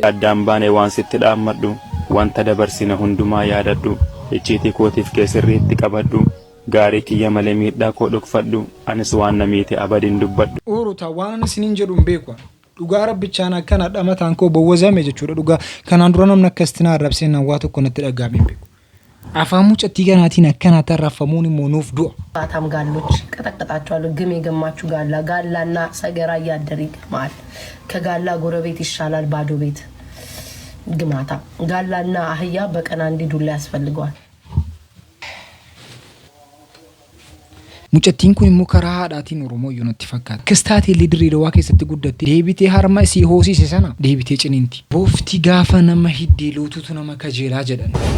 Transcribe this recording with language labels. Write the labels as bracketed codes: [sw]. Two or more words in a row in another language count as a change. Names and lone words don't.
[om] Addaan baanee waan sitti dhaammadhu wanta dabarsina hundumaa yaadadhu icciitii kootiif keessirriitti qabadhu gaarii kiyya malee miidhaa koo dhokfadhu anis waan namiite abadiin dubbadhu. Uurutaa waan isiniin jedhu hin beeku. Dhugaa rabbichaan akkana dhamataan koo bowwazame jechuudha. Dhugaa kanaan dura namni akkasitti arrabsee nan waa tokko natti dhagaamee beeku. Afaan mucattii kanaatiin akkana tarrafamuun immoo nuuf du'a. [am] አታም ጋሎች ቀጠቀጣቸዋለሁ። ግም የገማችሁ ጋላና ሰገራ ያደር ይገማል። ከጋላ ጎረቤት ይሻላል ባዶ ቤት ግማታ። ጋላና አህያ በቀን አንድ ዱላ ያስፈልገዋል። [om] Mucattiin kun immoo karaa haadhaatiin Oromoo yoo natti fakkaata. Kistaatii lidirii dawaa keessatti guddatte deebitee harma isii hoosise sana deebitee ciniinti. Boofti gaafa nama hiddee lootutu nama kajeelaa jedhan.